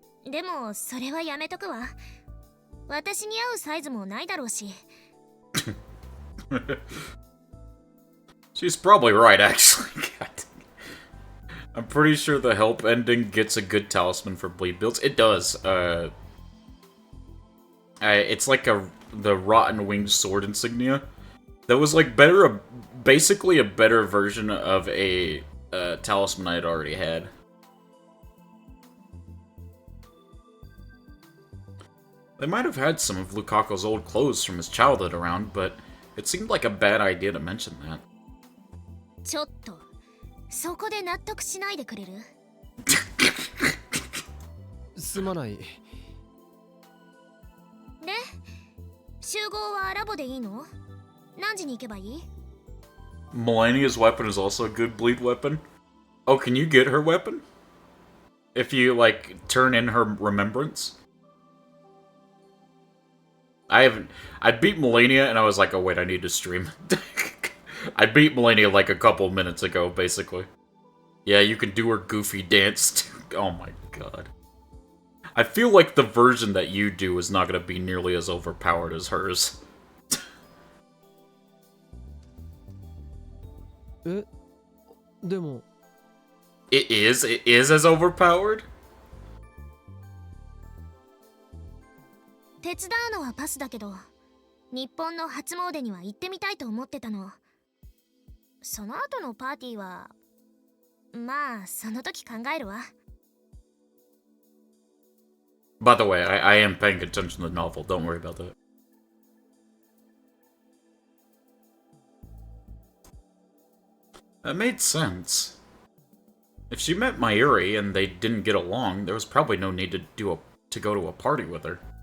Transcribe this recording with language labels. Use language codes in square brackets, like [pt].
[ja] でもそれはやめとくわ。私に合うサイズもないだろうし。 [en] She's probably right, actually. God. I'm pretty sure the help ending gets a good talisman for bleed builds. It does. It's like the rotten winged sword insignia. That was like basically a better version of a talisman I had already had. They might have had some of Lukaku's old clothes from his childhood around, but it seemed like a bad idea to mention that. [ja] ちょっとそこで納得しないでくれる？すまない。で、集合はラボでいいの？何時に行けばいい？ [en] Melania's weapon is also a good bleed weapon. Oh, can you get her weapon? If you, like, turn in her remembrance? I beat Melania and I was like, oh wait, I need to stream. I beat Melania like a couple minutes ago, basically. Yeah, you can do her goofy dance too. Oh my god. I feel like the version that you do is not gonna be nearly as overpowered as hers. [ja] え、でも [en] It is as overpowered? [ja] 手伝うのはパスだけど、日本の初詣には行ってみたいと思ってたの。その後のパーティーは、まあその時考えるわ。 [en] By the way, I am paying attention to the novel, don't worry about that. That made sense. If she met Mayuri and they didn't get along, there was probably no need to go to a party with her.